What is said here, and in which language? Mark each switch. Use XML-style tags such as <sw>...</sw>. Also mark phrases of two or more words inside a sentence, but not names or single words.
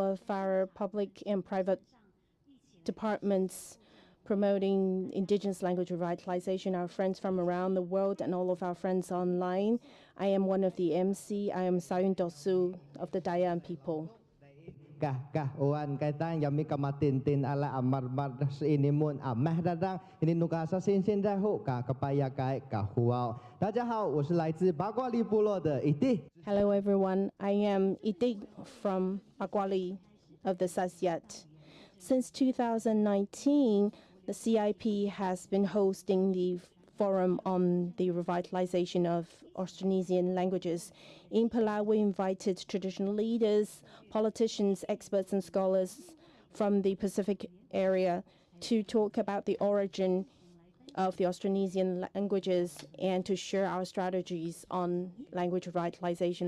<en>of our public and private departments promoting Indigenous language revitalization, our friends from around the world and all of our friends online. I am one of the MC. I am Sayun Dosu of the Dayan people.</en> <xsy>Kah oan kaitan yami kamatintin ala amar mardas ini mun amah dadang ini nuka sasin sin reho ka kapayakai ka huao.</xsy> <zh>大家好，我是来自八卦里部落的Iti.</zh> <en>Hello everyone, I am Iti from Akwali of the Sasyat. Since 2019, the CIP has been hosting the Forum on the Revitalization of Austronesian Languages. In Palau, we invited traditional leaders, politicians, experts, and scholars from the Pacific area to talk about the origin of the Austronesian languages and to share our strategies on language revitalization.</en>